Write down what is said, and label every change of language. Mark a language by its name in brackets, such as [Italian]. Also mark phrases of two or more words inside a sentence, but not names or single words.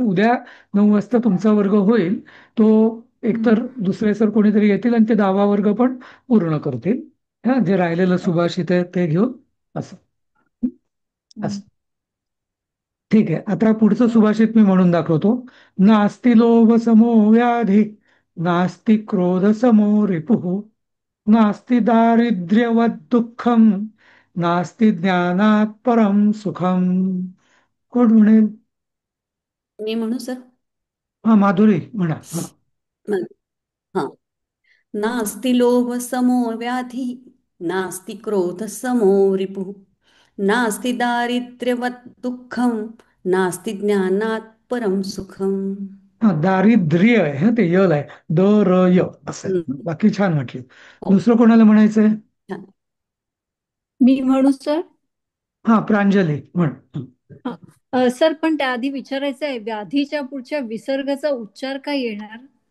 [Marathi] उद्या 9 वाजता तुमचा वर्ग होईल. तो एकतर दुसरे सर कोणीतरी येतील आणि ते 10वा वर्ग पण पूर्ण करतील. हा, जे राहिलेलं सुभाषित आहे ते घेऊन असं असं. ठीक आहे, आता पुढचं सुभाषित मी म्हणून दाखवतो. [Sanskrit] नास्ति लोभ समो व्याधी, नास्ति क्रोध समो रिपुः, नास्ति दारिद्र्यवत् दुःखम, नास्ति ज्ञानात् परम सुखम. [Marathi] कोण म्हणेल? मी म्हणू सर? हा, माधुरी म्हणा. हा. [Sanskrit] नास्ति लोभ समो व्याधी, नास्ति क्रोध समो रिपुः, नास्ति दारिद्र्यवत् दुःखम, नास्ति ज्ञानात् परम सुखम. [Marathi] हा, दारिद्र्य आहे, हा ते यल आहे, द-र-य असं आहे. बाकी छान म्हटलं. दुसरं कोणाला म्हणायचंय? मी म्हणू सर? हा, प्रांजली म्हण. सर, पण त्याआधी विचारायचं आहे, व्याधीच्या पुढच्या विसर्गाचा उच्चार काय येणार?